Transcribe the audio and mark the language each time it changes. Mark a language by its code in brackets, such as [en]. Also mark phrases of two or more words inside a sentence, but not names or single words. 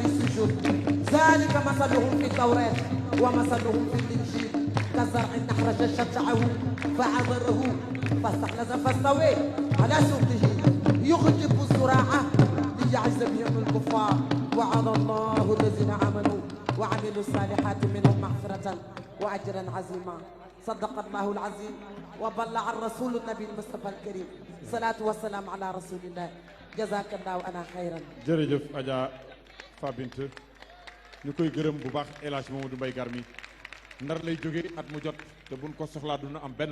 [ar] السجود ذلك مثلهم في التوراة ومثلهم في الإنجيل كزرع أخرج شطأه فعبره فاستغلظ فاستوى على سوقه يعجب الزراعة ليعز بهم الكفار وعد الله الذين آمنوا وعملوا الصالحات منهم مغفرة وأجرا عظيما صدق الله العظيم وبلغ الرسول النبي المصطفى الكريم صلاة والسلام على رسول الله جزاك الله أنا خيرا [wo] jërëjëf Adja Fabint ñu koy gërëm bu baax El Hadj Mamadou Mbaye Garmi ndar lay jógee at mu jot te buñ ko soxlaa duna am benn